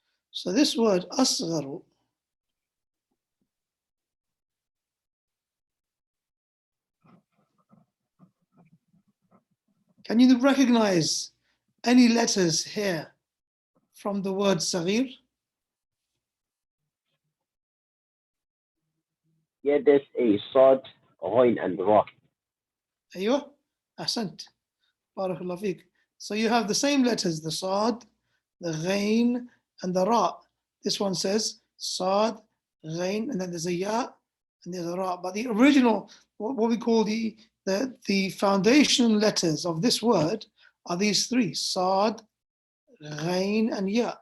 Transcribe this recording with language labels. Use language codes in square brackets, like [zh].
[en] So this word أصغر can you recognize any letters here from the word صغير? Yeah, there's a صاد, غين, and ra. [ar] أيوه أحسنت بارك الله فيك. [en] So you have the same letters, the صاد, the غين, and the ra. This one says صاد, غين, and then there's a ya, and there's a ra. But the original, what we call the foundation letters of this word are these three: صاد, غين, and ya.